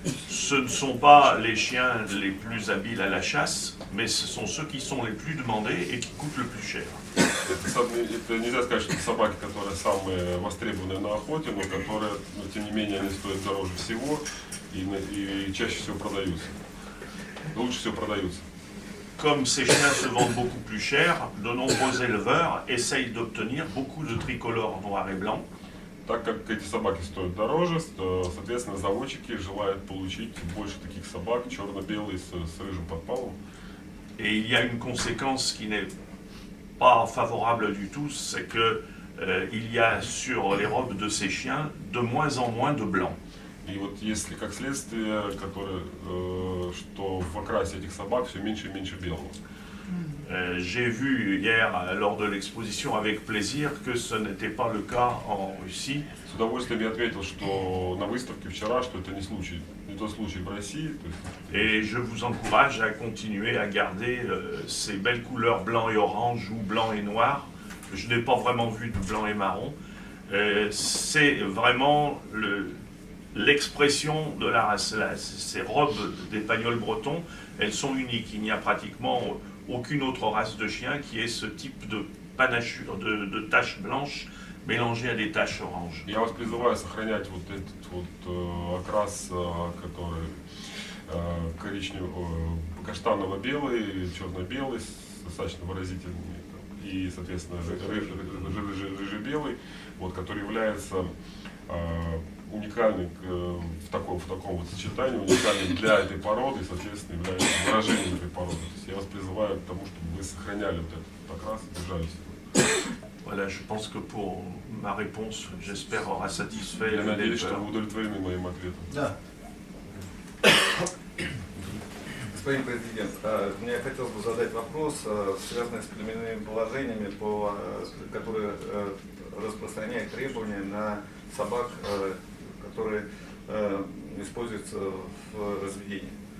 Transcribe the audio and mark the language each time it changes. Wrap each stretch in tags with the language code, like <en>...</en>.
<fr>Ce ne sont pas les chiens les plus habiles à la chasse, mais ce sont ceux qui sont les plus demandés et qui coûtent le plus cher.</fr> <ru>Это нельзя сказать, что это собаки, которые самые востребованные на охоте, но которые, тем не менее, они стоят дороже всего и чаще всего продаются. Лучше всего продаются.</ru> <fr>Comme ces chiens se vendent beaucoup plus cher, de nombreux éleveurs essayent d'obtenir beaucoup de tricolores noirs et blancs.</fr> <ru>Так как эти собаки стоят дороже, соответственно, заводчики желают получить больше таких собак, черно-белые с рыжим подпалом.</ru> <fr>Et il y a une conséquence qui n'est pas favorable du tout, c'est que il y a sur les robes de ces chiens de moins en moins de blanc.</fr> <ru>И вот если как следствие, что в окрасе этих собак все меньше и меньше белого.</ru> <fr>J'ai vu hier lors de l'exposition avec plaisir que ce n'était pas le cas en Russie.</fr> <ru>С удовольствием я ответил, что на выставке вчера, что это не тот случай в России.</ru> <fr>Et je vous encourage à continuer à garder ces belles couleurs blanc et orange ou blanc et noir. Je n'ai pas vraiment vu de blanc et marron. C'est vraiment l'expression de la race. Ces robes d'épagnols bretons, elles sont uniques. Il n'y a pratiquement aucune autre race de chien qui ait ce type de panachure, de taches blanches mélangées à des taches oranges.</fr> <ru>Я вас призываю сохранять вот этот вот окрас, который каштаново-белый, черно-белый, достаточно выразительный, и, соответственно, рыжий-белый, вот, который является уникальный в таком вот сочетании, уникальный для этой породы и, соответственно, является выражением этой породы. То есть я вас призываю к тому, чтобы вы сохраняли вот этот окрас и держались его.</ru> <fr>Voilà, je pense que pour ma réponse, j'espère, aura satisfait</fr> <ru>Я надеюсь,</ru> <fr>l'éleveur.</fr> <ru>что вы удовлетворены моим ответом. Да. Господин президент, мне хотелось бы задать вопрос, связанный с племенными положениями, которые распространяют требования на собак, которые используются в разведении.</ru>